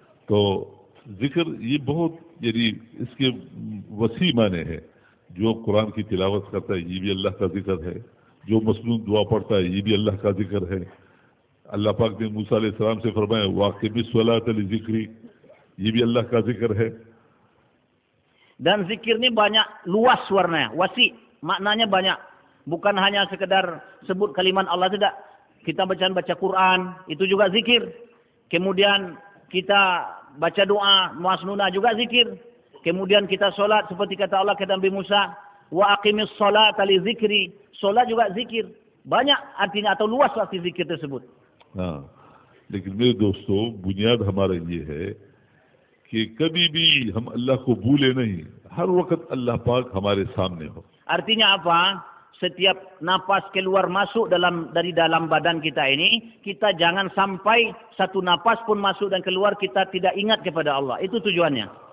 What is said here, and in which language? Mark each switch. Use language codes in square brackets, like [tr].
[hi] तो जिक्र ये बहुत यानी इसके वसी माने हैं। जो कुरान की तिलावत करता है ये भी अल्लाह का जिक्र है, जो मसनून दुआ पढ़ता है ये भी अल्लाह का जिक्र है। अल्लाह पाक ने मूसा अलैहिस्सलाम से फरमाया [ar] वाक़िमिस सलात लिज़िक्री, [hi] ये भी अल्लाह का जिक्र है। [id] Dan zikir ini banyak, luas warnanya, wasi, maknanya banyak. Bukan hanya sekedar sebut kalimat Allah, tidak. Kita baca Quran, itu juga zikir. Kemudian kita baca doa, masnunah juga zikir. Kemudian kita solat seperti kata Allah kepada Nabi Musa, [ar] wa aqimis salata li zikri. [id] Solat juga zikir. Banyak artinya atau luas arti zikir tersebut. [hi] हाँ, लेकिन मेरे दोस्तों बुनियाद हमारा ये है कि कभी भी हम अल्लाह को भूले नहीं, हर वक्त अल्लाह पाक हमारे सामने हो। [id] Artinya apa? Setiap napas keluar masuk dari dalam badan kita ini, kita jangan sampai satu napas pun masuk dan keluar kita tidak ingat kepada Allah. Itu tujuannya.